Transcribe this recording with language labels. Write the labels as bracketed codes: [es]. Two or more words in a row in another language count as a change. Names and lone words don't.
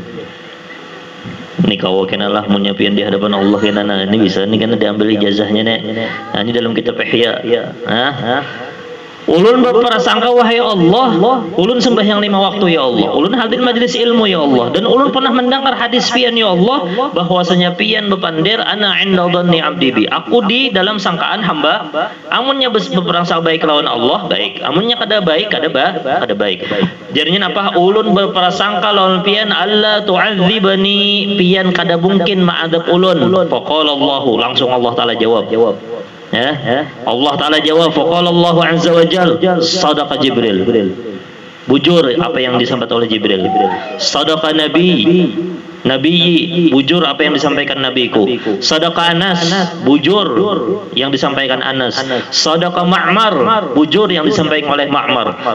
[bjn] Ini kau kenalah punya pian di hadapan Allah kenana, ini bisa ini kan diambil ijazahnya nek. Nah, ini dalam kitab Ihya. Ulun berprasangka wahai Allah, ulun sembahyang 5 waktu ya Allah, ulun hadir majlis ilmu ya Allah, dan ulun pernah mendengar hadis pian ya Allah, bahwasanya pian bepandir [ar] أنا عند ظن عبدي بي, [bjn] aku di dalam sangkaan hamba. Amunnya berprasangka baik lawan Allah baik, amunnya kada baik kada baik. Jadinya apa? Ulun berprasangka lawan pian [ar] ألا تعذبني, [bjn] pian kada mungkin ma'adab ulun. [ar] فقال الله, [bjn] langsung Allah Ta'ala jawab. Allah Ta'ala jawab, [ar] فقال الله عز وجل، صدق جبريل. [bjn] Bujur apa yang disampaikan oleh Jibril. [ar] صدق نبي, [bjn] bujur apa yang disampaikan nabiku. Sadaqa Anas, bujur yang disampaikan Anas. Sadaqa Ma'mar, bujur yang disampaikan oleh Ma'mar.